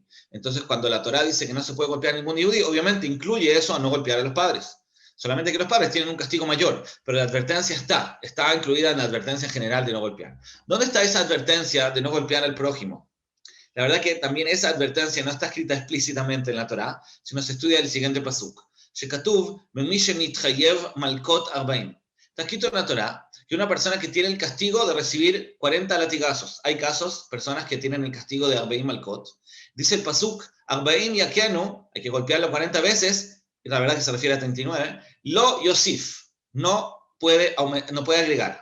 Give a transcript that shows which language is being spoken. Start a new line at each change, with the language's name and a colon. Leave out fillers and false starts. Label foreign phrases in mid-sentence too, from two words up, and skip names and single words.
Spanish: Entonces, cuando la Torá dice que no se puede golpear a ningún Yehudi, obviamente incluye eso a no golpear a los padres. Solamente que los padres tienen un castigo mayor, pero la advertencia está incluida en la advertencia general de no golpear. ¿Dónde está esa advertencia de no golpear al prójimo? La verdad que también esa advertencia no está escrita explícitamente en la Torá, sino se estudia el siguiente pasuk.
Hebrew: שכתוב, במי שנתחייב מלקות 40.
Spanish: Está escrito en la Torá que una persona que tiene el castigo de recibir 40 latigazos. Hay casos, personas que tienen el castigo de 40 malkot. Dice el pasuk,
Hebrew: 40 יכנו,
Spanish: hay que golpearlo 40 veces, y la verdad que se refiere a 39,
Hebrew: לא יוסיף,
Spanish: no puede agregar.